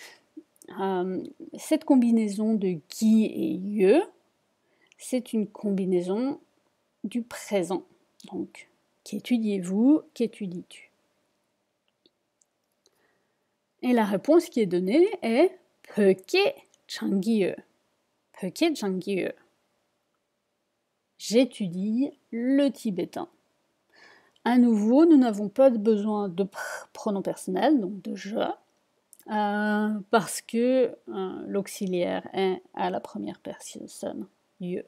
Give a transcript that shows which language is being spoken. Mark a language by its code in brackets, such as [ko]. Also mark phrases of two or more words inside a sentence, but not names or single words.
[fr] Cette combinaison de ki et ye, c'est une combinaison du présent. Donc, qu'étudiez-vous, qu'étudies-tu? Et la réponse qui est donnée est [bo] བོད་སྐད་སྦྱང་གི་ཡོད. བོད་སྐད་སྦྱང་གི་ཡོད. [fr] J'étudie le tibétain. À nouveau, nous n'avons pas besoin de pronom personnel, donc de je, parce que l'auxiliaire est à la première personne, ye.